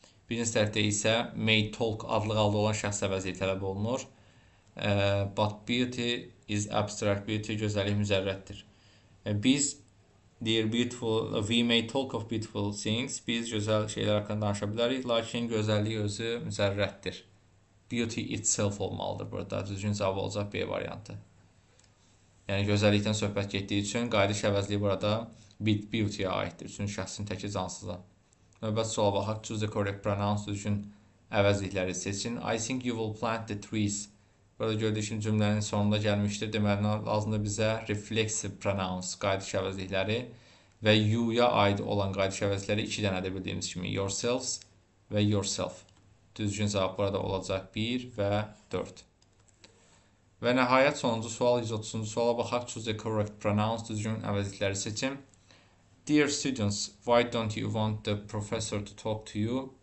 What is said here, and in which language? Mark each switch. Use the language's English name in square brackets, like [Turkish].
[Azerbaijani] Birinci tərəfdə isə [English] may talk [Azerbaijani] adlı halda olan şəxs əvəzliyi tələb olunur. [English] But beauty is abstract. Beauty [Azerbaijani] gözəllik müzərrətdir. Biz [English] we may talk of beautiful things. [Azerbaijani] Biz gözəl şeylər haqqında danışa bilərik, lakin gözəllik özü müzərrətdir. [English] beauty itself [Azerbaijani] olmalıdır burada. Düzgün cavab olacaq B variantı. Yəni gözəllikdən söhbət getdiyi üçün qayıdış əvəzliyi burada beauty-yə aiddir. Çünki şəxsin təki cansıza. Növbət suala baxaq. [English] Choose the correct pronouns. [Azerbaijani] Düzgün əvəzlikləri seçin. [English] I think you will plant the trees. [Azerbaijani] Burada gördüyük kimi cümlənin sonunda gəlmişdir. Deməli, lazımdır bizə reflexive pronouns, qayıdış əvəzlikləri və you-ya aid olan qayıdış əvəzlikləri 2 dənədir bildiyimiz kimi. Yourselves və yourself. Düzgün cavab burada olacaq 1 və 4. Və nəhayət sonuncu sual 130-cu suala baxaq. [English] Choose the correct pronouns. [Azerbaijani] Düzgün əvəzlikləri seçin. [English] Dear students, why don't you want the professor to talk to you?